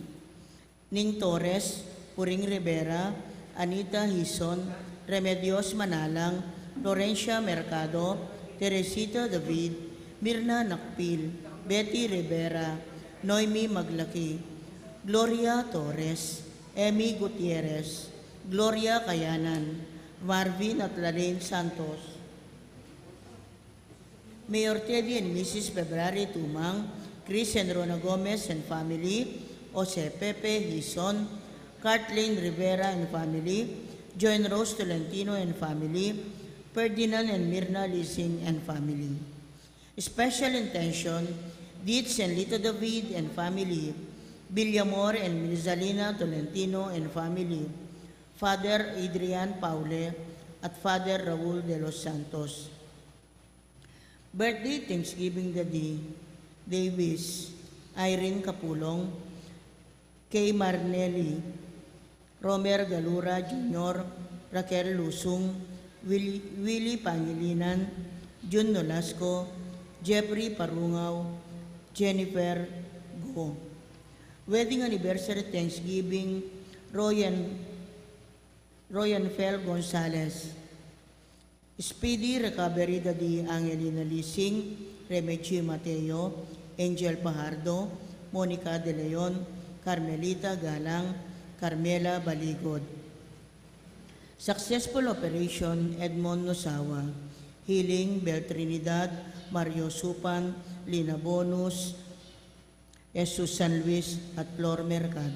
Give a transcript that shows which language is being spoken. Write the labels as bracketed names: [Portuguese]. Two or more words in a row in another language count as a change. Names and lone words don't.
[English] Ning Torres, Puring Rivera, Anita Hison, Remedios Manalang, Florencia Mercado, Teresita David, Mirna Nakpil, Betty Rivera, Noemi Maglaki, Gloria Torres, Emmy Gutierrez, Gloria Kayanan, Marvin at Lalaine Santos, Mayor Teddy and Mrs. February Tumang, Chris and Rona Gomez and family, Jose Pepe Hison, Kathleen Rivera and family, Joan Rose Tolentino and family, Ferdinand and Mirna Lising and family. Special intention, Dietz and Lito David and family, Villamor and Milzalina Tolentino and family, Father Adrian Paule at Father Raul de los Santos. Birthday, Thanksgiving Day, Davis, Irene Capulong, Kay Marnelli, Romer Galura Jr., Raquel Lusung, Willie Pangilinan, Jun Nolasco, Jeffrey Parungaw, Jennifer Go. Wedding anniversary, Thanksgiving, Royan Fel Gonzalez. Speedy recovery Daddy Angelina Lising, Remechie Mateo, Angel Pajardo, Monica De Leon, Carmelita Galang, Carmela Baligod. Successful operation, Edmond Nosawa. Healing, Bel Trinidad, Mario Supan, Lina Bonus, Jesus San Luis at Flor Mercado.